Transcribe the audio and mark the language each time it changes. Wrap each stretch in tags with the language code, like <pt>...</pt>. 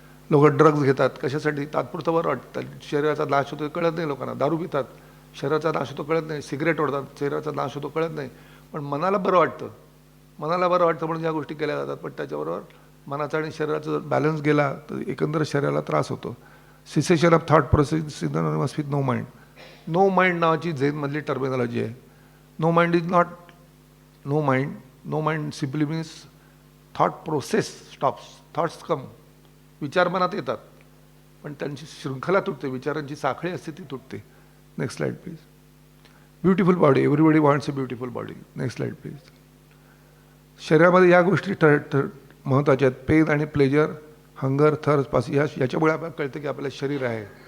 <mr>लोक ड्रग्ज घेतात कशासाठी? तात्पुरतं बरं वाटतं. शरीराचा नाश होतो कळत नाही लोकांना. दारू पितात, शरीराचा नाश होतो कळत नाही. सिगरेट ओढतात, शरीराचा नाश होतो कळत नाही. पण मनाला बरं वाटतं. मनाला बरं वाटतं म्हणून या गोष्टी केल्या जातात. पण त्याच्याबरोबर मनाचा आणि शरीराचा जर बॅलन्स गेला तर एकंदर शरीराला त्रास होतो.</mr> <en>Cessation of thought process synonymous with no mind.</en> <mr>No mind नावाची झेनमधली टर्मिनॉलॉजी आहे.</mr> <en>No mind is not no mind. No mind simply means thought process stops. Thoughts come,</en> <mr>विचार मनात येतात पण त्यांची शृंखला तुटते, विचारांची साखळी असते ती तुटते.</mr> <en>Next slide please. Beautiful body. Everybody wants a beautiful body. Next slide please.</en> <mr>शरीरामध्ये या गोष्टी महत्त्वाच्या आहेत. पेन आणि प्लेजर, हंगर, थर्स्ट, पास. याच्यामुळे आपल्याला कळतं की आपलं शरीर आहे.</mr>